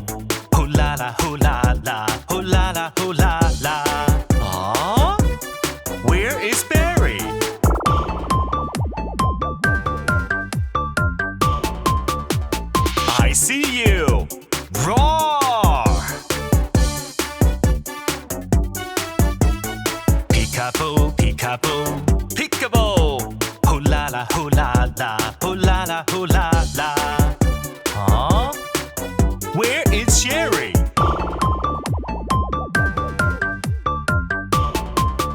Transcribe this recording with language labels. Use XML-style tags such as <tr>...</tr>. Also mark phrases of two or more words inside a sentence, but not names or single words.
<en>Hoo la la, hoo la la, hoo la la, hoo la la. Aww, where is Barry? I see you. Roar! Peekaboo, peekaboo. Hoo la la, hoo la la, hoo la la, hoo la la. Huh? Where is Sherry?</en>